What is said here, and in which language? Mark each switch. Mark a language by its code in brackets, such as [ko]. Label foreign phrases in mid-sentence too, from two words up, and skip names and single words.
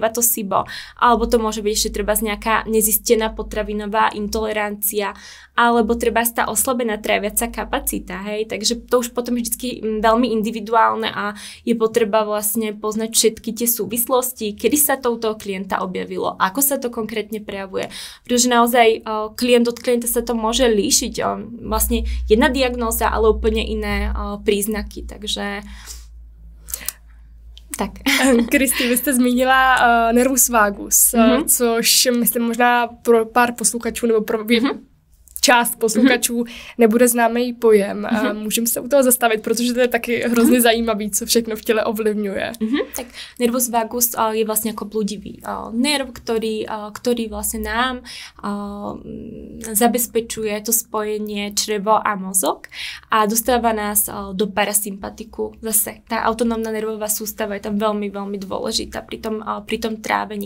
[sk] býva to SIBO, alebo to môže byť ešte treba nejaká nezistená potravinová intolerancia, alebo treba tá oslabená tráviaca kapacita, hej, takže to už potom je vždy veľmi individuálne a je potreba vlastne poznať všetky tie súvislosti, kedy sa to u toho klienta objavilo, ako sa to konkrétne prejavuje, pretože naozaj klient od klienta sa to môže líšiť, vlastne jedna diagnóza, ale úplne iné príznaky, takže tak. [cs] Kristi, vy jste zmínila [la] nervus vagus, [cs] což myslím možná pro pár posluchačů nebo pro část posluchačů nebude známý pojem. Můžeme se u toho zastavit, protože to je taky hrozně zajímavý, co všechno v těle ovlivňuje. [sk] Tak [la] nervus vagus [sk] je vlastne ako blúdivý nerv, ktorý vlastne nám zabezpečuje to spojenie črevo a mozog a dostáva nás do parasympatiku. Zase tá autonómna nervová sústava je tam veľmi, veľmi dôležitá pri tom trávení.